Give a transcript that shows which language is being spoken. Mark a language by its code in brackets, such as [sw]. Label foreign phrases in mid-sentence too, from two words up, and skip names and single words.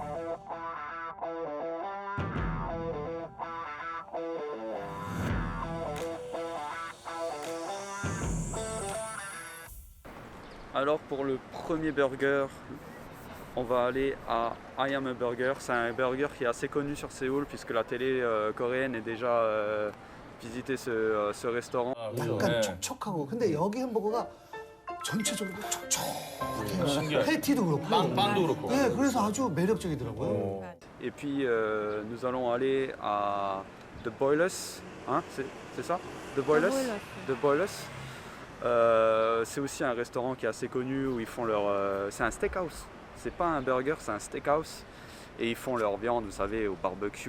[fr] Alors pour le premier burger, on va aller à I Am a Burger. C'est un burger qui est assez connu sur Séoul puisque la télé coréenne est déjà visité ce restaurant. [ko] 약간 촉촉하고 근데 여기 햄버거가 전체적으로 촉촉해요. 패티도 그렇고 빵도 그렇고. 네, 그래서 아주 매력적이더라고요. [fr] Et puis nous allons aller à The Boilers, hein, c'est ça? The Boilers. The Boilers. C'est aussi un restaurant qui est assez connu où ils font leur... c'est un steakhouse. C'est pas un burger, c'est un steakhouse. Et ils font leur viande, vous savez, au barbecue.